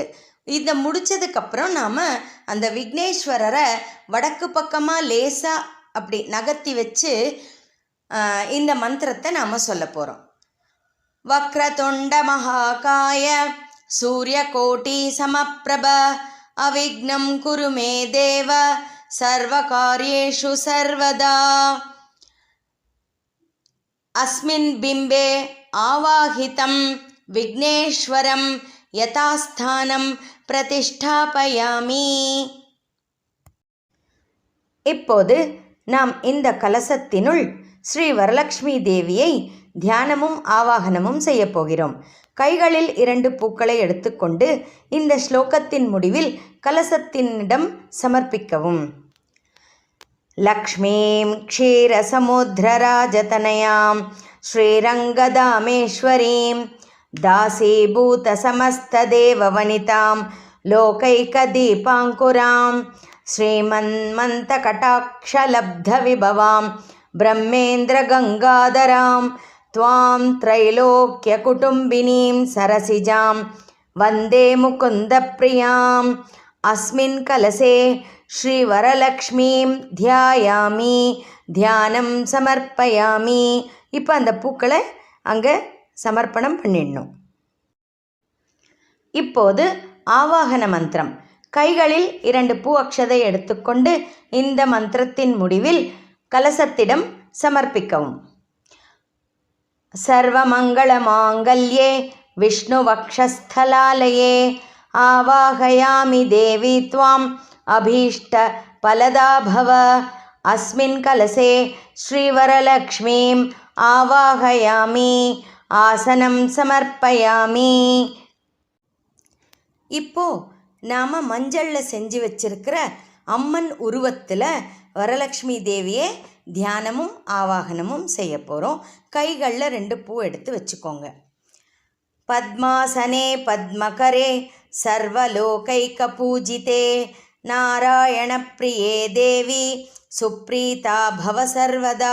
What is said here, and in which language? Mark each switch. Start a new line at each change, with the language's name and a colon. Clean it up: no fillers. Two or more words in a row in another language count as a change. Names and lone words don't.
Tamil: இதை முடித்ததுக்கப்புறம் நாம் அந்த விக்னேஸ்வரரை வடக்கு பக்கமாக லேசாக அப்படி நகர்த்தி வச்சு இந்த மந்திரத்தை நாம் சொல்ல போகிறோம்.
Sanskrit: वक्रतुण्ड महाकाय सूर्यकोटि समप्रभ अविघ्नं कुरु मे देव सर्वकार्येषु सर्वदा अस्मिन् बिम्बे आवाहितं विघ्नेश्वरं यथास्थानं प्रतिष्ठापयामि.
Tamil: இப்போது நாம் இந்த கலசத்தினுள் ஸ்ரீ வரலக்ஷ்மி தேவியை தியானமும் ஆவாகனமும் செய்ய போகிறோம். கைகளில் 2 பூக்களை எடுத்துக்கொண்டு இந்த ஸ்லோகத்தின் முடிவில் கலசத்தினிடம் சமர்ப்பிக்கவும்.
Sanskrit: लक्ष्मीं क्षीरसमुद्रराजतनयां श्रीरङ्गधामेश्वरीं दासीभूत समस्तदेववनितां लोकैकदीपाङ्कुरां श्रीमन्मन्दकटाक्षलब्धविभवां ब्रह्मेन्द्रगङ्गाधरां त्वां त्रैलोक्यकुटुम्बिनीं सरसिजां वन्दे मुकुन्दप्रियां. अस्मिन् कलसे श्रीवरलक्ष्मीं ध्यायामि ध्यानं समर्पयामि.
Tamil: இப்போ அந்த பூக்களை அங்கே சமர்ப்பணம் பண்ணிடணும். இப்போது ஆவாகன மந்திரம். கைகளில் 2 பூ அக்ஷதை எடுத்துக்கொண்டு இந்த மந்திரத்தின் முடிவில் கலசத்திடம் சமர்ப்பிக்கவும்.
Sanskrit: सर्वमङ्गलमाङ्गल्ये विष्णुवक्षस्थलालये आवाहयामि देवी त्वाम् अभीष्टफलदा भव. अस्मिन् कलसे श्रीवरलक्ष्मीम् आवाहयामि आसनं समर्पयामि.
Tamil: இப்போ நாம் மஞ்சளில் செஞ்சு வச்சிருக்கிற அம்மன் உருவத்தில் வரலக்ஷ்மி தேவியை தியானமும் ஆவாகனமும் செய்ய போகிறோம். கைகளில் 2 பூ எடுத்து வச்சுக்கோங்க.
Sanskrit: पद्मासने पद्मकरे सर्वलोकैक पूजिते नारायण प्रिये देवि सुप्रीता भव सर्वदा.